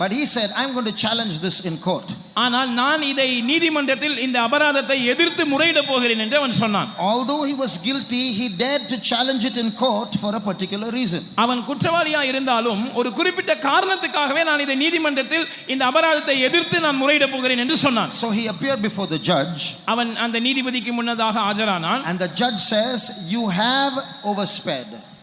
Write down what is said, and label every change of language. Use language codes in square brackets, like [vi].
[en] But he said, I'm going to challenge this in court. [ta] ஆனால் நான் இதை நீதிமன்றத்தில் இந்த அபராதத்தை எதிர்த்து முறையிட போகிறேன் என்று அவன் சொன்னான். [en] Although he was guilty, he dared to challenge it in court for a particular reason. [ta] அவன் குற்றவாளியா இருந்தாலும் ஒரு குறிப்பிட்ட காரணத்துக்காகவே நான் இதை நீதிமன்றத்தில் இந்த அபராதத்தை எதிர்த்து நான் முறையிட போகிறேன் என்று சொன்னான். [en] So he appeared before the judge. [ta] அவன் அந்த நீதிபதிக்கு முன்னதாக ஆஜரானான். [en] And the judge says, you have oversped.